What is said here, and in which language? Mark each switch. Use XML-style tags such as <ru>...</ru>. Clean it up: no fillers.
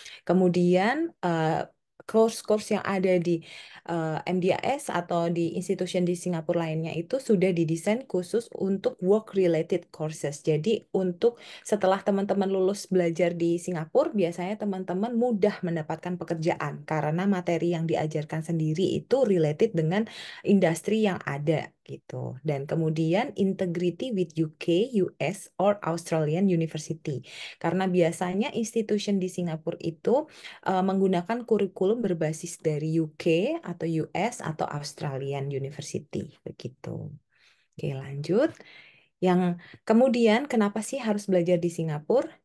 <id>Kemudian course-course yang ada di MDAS atau di institusi di Singapura lainnya itu sudah didesain khusus untuk work-related courses. Jadi untuk setelah teman-teman lulus belajar di Singapura, biasanya teman-teman mudah mendapatkan pekerjaan karena materi yang diajarkan sendiri itu related dengan industri yang ada gitu. Dan kemudian</id> <en>integrity with UK, US, or Australian University.</en> <id>Karena biasanya institusi di Singapura itu menggunakan kurikulum berbasis dari UK atau US atau Australian University begitu. Oke, lanjut. Yang kemudian kenapa sih harus belajar di Singapura?</id>